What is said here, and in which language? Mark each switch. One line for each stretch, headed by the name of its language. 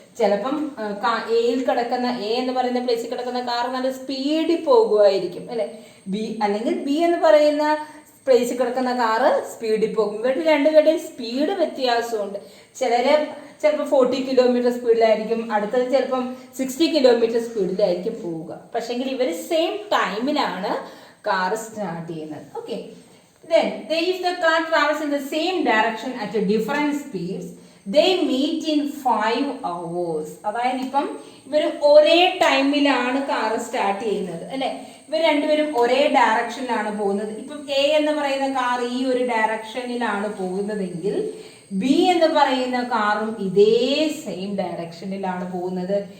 Malayalam: ചിലപ്പം എയിൽ കിടക്കുന്ന എ എന്ന് പറയുന്ന പ്ലേസിൽ കിടക്കുന്ന കാർ നല്ല സ്പീഡിൽ പോകുമായിരിക്കും അല്ലെ. അല്ലെങ്കിൽ ബി എന്ന് പറയുന്ന പ്ലേസിൽ കിടക്കുന്ന കാറ് സ്പീഡിൽ പോകും. ഇവരുടെ രണ്ടുപേരുടെയും സ്പീഡ് വ്യത്യാസമുണ്ട്. ചിലര് ചിലപ്പോൾ 40 കിലോമീറ്റർ സ്പീഡിലായിരിക്കും, അടുത്തത് ചിലപ്പം 60 കിലോമീറ്റർ സ്പീഡിലായിരിക്കും പോവുക. പക്ഷെങ്കിൽ ഇവർ സെയിം ടൈമിലാണ് കാർ സ്റ്റാർട്ട് ചെയ്യുന്നത്.
English: Okay, then if the car travels in the same direction at a different speeds, they meet in 5 hours.
Malayalam: അതായത് ഇപ്പം ഇവർ ഒരേ ടൈമിലാണ് കാർ സ്റ്റാർട്ട് ചെയ്യുന്നത് അല്ലെ, ഇവർ രണ്ടുപേരും ഒരേ ഡയറക്ഷനിലാണ് പോകുന്നത്. ഇപ്പം എ എന്ന് പറയുന്ന കാർ ഈ ഒരു ഡയറക്ഷനിലാണ് പോകുന്നതെങ്കിൽ ബി എന്ന് പറയുന്ന കാറും ഇതേ സെയിം ഡയറക്ഷനിലാണ് പോകുന്നത്.